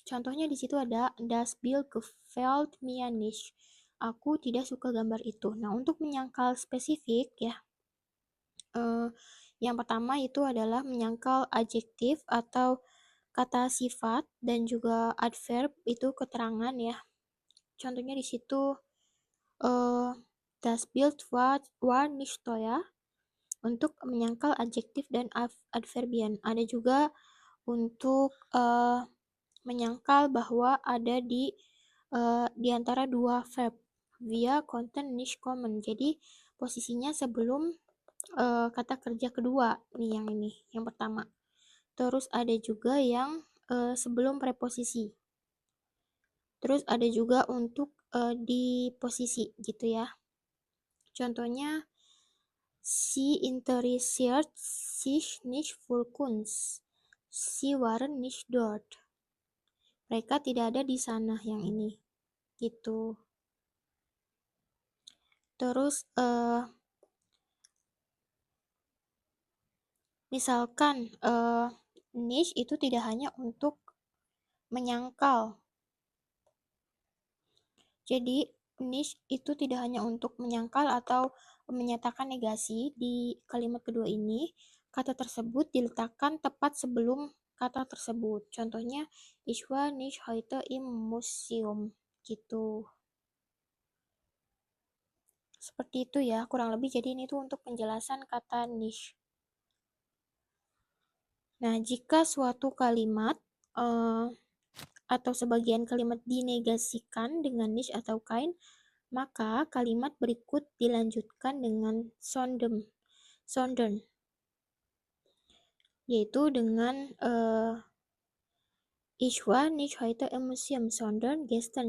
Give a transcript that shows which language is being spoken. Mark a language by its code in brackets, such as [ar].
[id] Contohnya di situ ada [de] Das Bild gefällt mir nicht. [id] Aku tidak suka gambar itu. Nah, untuk menyangkal spesifik ya, yang pertama itu adalah menyangkal adjektif atau kata sifat dan juga adverb itu keterangan ya. Contohnya di situ eh, [de] das Bild war nicht teuer [id] untuk menyangkal adjektif dan adverbian. Ada juga untuk menyangkal bahwa ada di antara dua verb. [de] Wir konnten nicht kommen. [id] Jadi posisinya sebelum kata kerja kedua nih yang ini, yang pertama. Terus ada juga yang sebelum preposisi. Terus ada juga untuk di posisi gitu ya. Contohnya [de] sie interessiert sich nicht für Kunst. Sie waren nicht dort. [id] Mereka tidak ada di sana yang ini. Gitu. Terus misalkan niche itu tidak hanya untuk menyangkal. Jadi niche itu tidak hanya untuk menyangkal atau menyatakan negasi. Di kalimat kedua ini, kata tersebut diletakkan tepat sebelum kata tersebut. Contohnya, [de] ich war nicht heute im Museum. [id] Gitu. Seperti itu ya, kurang lebih. Jadi ini tuh untuk penjelasan kata niche. Nah, jika suatu kalimat atau sebagian kalimat dinegasikan dengan niche atau kein, maka kalimat berikut dilanjutkan dengan sondern, yaitu dengan [de] ich war nicht heute im Museum, sondern gestern.